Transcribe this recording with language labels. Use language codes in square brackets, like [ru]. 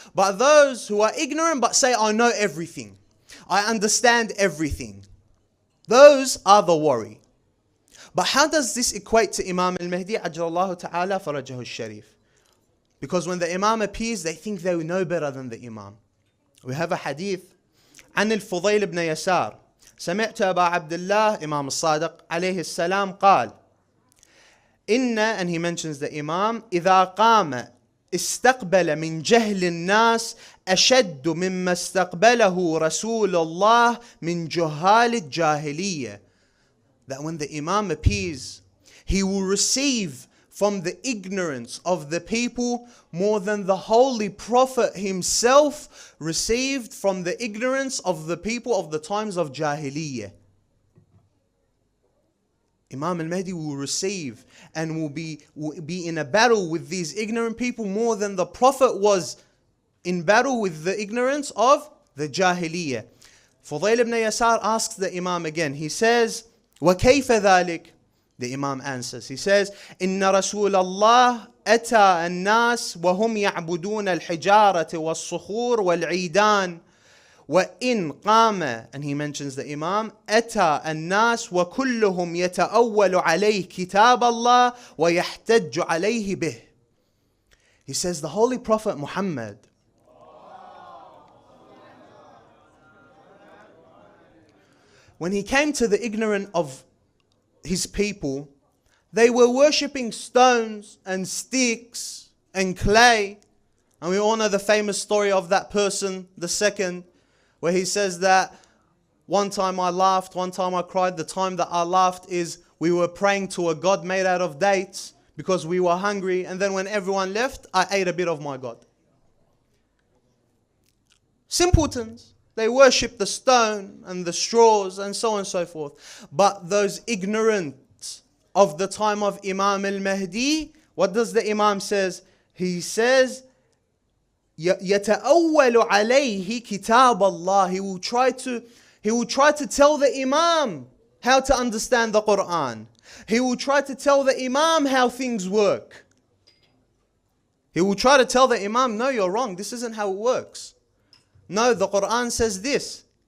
[en] But those who are ignorant but say, I know everything. I understand everything. Those are the worry. But how does this equate to Imam al-Mahdi ajjallahu ta'ala farajahu al-sharif? Because when the Imam appears, they think they know better than the Imam. We have a hadith [ar] عن الفضيل بن يسار سمعت أبا عبد الله إمام الصادق عليه السلام قال إن, [en] and he mentions the Imam, [ar] إذا قام استقبل من جهل الناس أشد مما استقبله رسول الله من جهال الجاهلية. [en] That when the Imam appears, he will receive from the ignorance of the people more than the Holy Prophet himself received from the ignorance of the people of the times of Jahiliyyah. Imam al-Mahdi will receive and will be in a battle with these ignorant people more than the Prophet was in battle with the ignorance of the Jahiliyyah. Fudayl ibn Yasar asks the Imam again. He says, [ar] وَكَيْفَ ذَلِكَ? [en] The Imam answers. He says, [ar] إِنَّ رَسُولَ اللَّهِ أَتَى النَّاسِ وَهُمْ يَعْبُدُونَ الْحِجَارَةِ وَالصُّخُورِ وَالْعِيدَانِ وَإِنْ قَامَ, [en] and he mentions the Imam, [ar] أَتَى النَّاسُ وَكُلُّهُمْ يَتَأَوَّلُ عَلَيْهِ كِتَابَ اللَّهِ وَيَحْتَجُّ عَلَيْهِ بِهِ. [en] He says the Holy Prophet Muhammad, when he came to the ignorant of his people, they were worshipping stones and sticks and clay. And we all know the famous story of that person, the second, where he says that one time I laughed, one time I cried. The time that I laughed is we were praying to a God made out of dates because we were hungry. And then when everyone left, I ate a bit of my God. Simpletons. They worship the stone and the straws and so on and so forth. But those ignorant of the time of Imam al-Mahdi, what does the Imam says? He says, [ar] يَتَأَوَّلُ عَلَيْهِ كِتَابَ اللَّهِ. [en] He will try to tell the Imam how to understand the Quran. He will try to tell the Imam how things work. He will try to tell the Imam, no, you're wrong. This isn't how it works. No, the Quran says this.